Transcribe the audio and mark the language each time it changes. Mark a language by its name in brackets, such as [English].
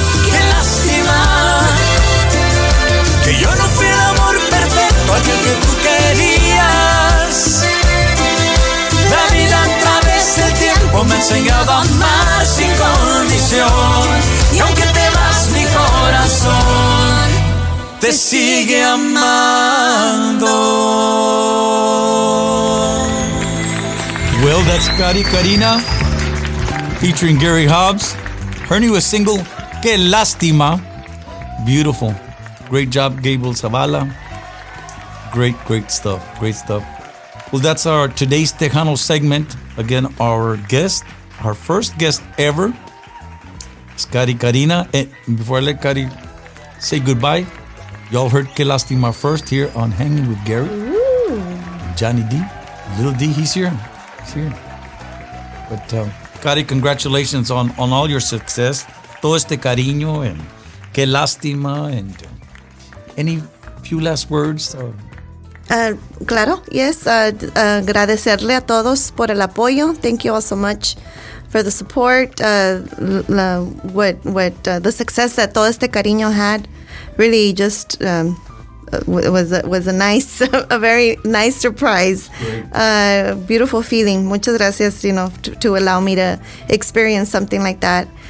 [Spanish] Qué lástima que yo no fui el amor perfecto, aquel que tú querías. La vida a través del tiempo me ha enseñado a amar sin condición. Y aunque te vas, mi corazón te sigue amando. [English] Well, that's Cari Carina featuring Gary Hobbs. Her newest single, Que Lástima. Beautiful. Great job, Gabriel Zavala. Great stuff. Great stuff. Well, that's our Today's Tejano segment. Again, our guest, our first guest ever, is Cari Carina. And before I let Cari say goodbye, y'all heard Que Lástima first here on Hanging with Gary. Johnny D. Little D, he's here. He's here. But, Cari, congratulations on all your success. Todo este cariño and Que Lástima and any few last words? [Spanish] Claro, [English] yes. [Spanish] Agradecerle a todos por el apoyo. [English] Thank you all so much for the support. The success that todo este cariño had really just was a nice, a very nice surprise. Beautiful feeling. [Spanish] Muchas gracias, [English] to allow me to experience something like that.